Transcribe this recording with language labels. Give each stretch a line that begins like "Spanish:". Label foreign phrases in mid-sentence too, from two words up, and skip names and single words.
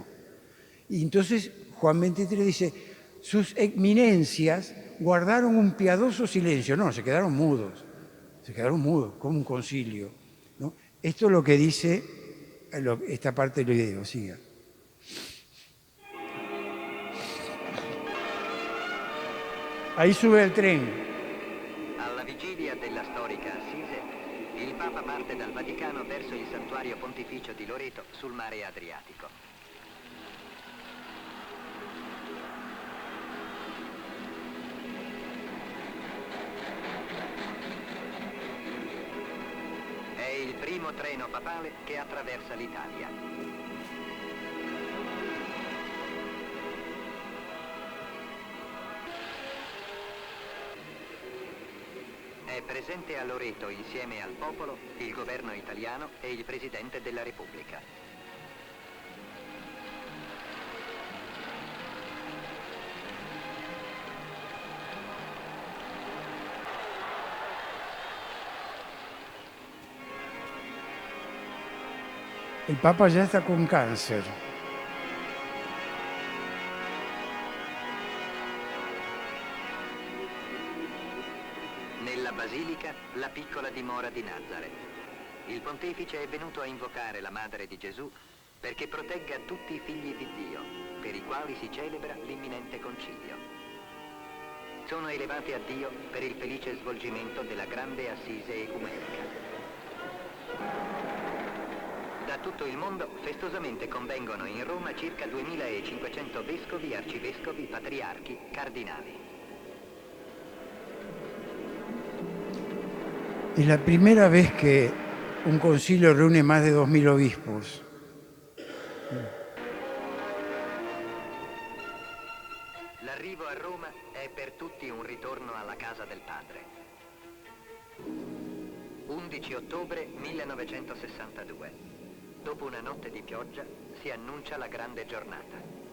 Spanish: Y entonces Juan XXIII dice, sus eminencias guardaron un piadoso silencio. No, se quedaron mudos, como un concilio, ¿no? Esto es lo que dice esta parte del video, siga. Ahí sube el tren.
Italian: Alla vigilia della storica Assise, il Papa parte dal Vaticano verso il santuario pontificio di Loreto sul mare Adriatico. È il primo treno papale che attraversa l'Italia. È presente a Loreto insieme al popolo, il governo italiano e il Presidente della Repubblica.
Spanish: El Papa ya está con cáncer.
Italian: Nella basilica, la piccola dimora di Nazareth. Il pontefice è venuto a invocare la Madre di Gesù perché protegga tutti i figli di Dio, per i quali si celebra l'imminente concilio. Sono elevati a Dio per il felice svolgimento della grande assise ecumenica. Da tutto il mondo festosamente convengono in Roma circa 2500 vescovi, arcivescovi, patriarchi, cardinali.
Spanish: Es la primera vez que un concilio reúne más de 2000 obispos.
Italian: L'arrivo a Roma è per tutti un ritorno alla casa del Padre. 11 ottobre 1962. Dopo una notte di pioggia si annuncia la grande giornata.